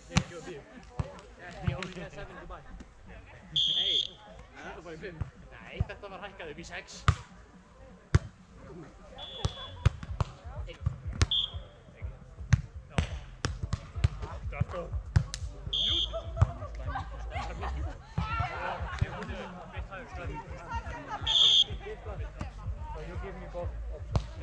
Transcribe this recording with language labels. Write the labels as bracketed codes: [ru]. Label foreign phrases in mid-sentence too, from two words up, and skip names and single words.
[en] If you did. Yeah, he only has 7 to buy. [is] Hey, þetta var í 5. Nei, þetta var hækkað upp í 6. [en] Let's go. So you give me both options.